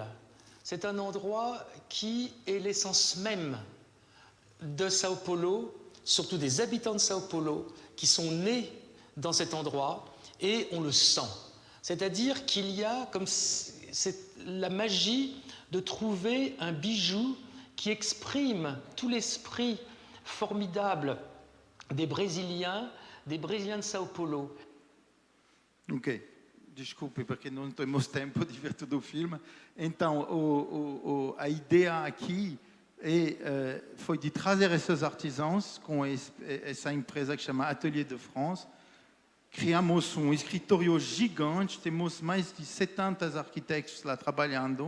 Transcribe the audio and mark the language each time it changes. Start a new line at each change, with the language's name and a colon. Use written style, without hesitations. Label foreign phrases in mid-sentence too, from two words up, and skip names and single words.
French: C'est un endroit qui est l'essence même de Sao Paulo, surtout des habitants de Sao Paulo, qui sont nés dans cet endroit, et on le sent. C'est-à-dire qu'il y a comme la magie de trouver un bijou qui exprime tout l'esprit formidable des Brésiliens de Sao Paulo.
Portuguese: Ok, desculpe, porque não temos tempo de ver todo o filme. Então, a ideia aqui foi de trazer esses artesãos com essa empresa que chama Atelier de France. Criamos escritório gigante, temos mais de 70 arquitetos lá trabalhando.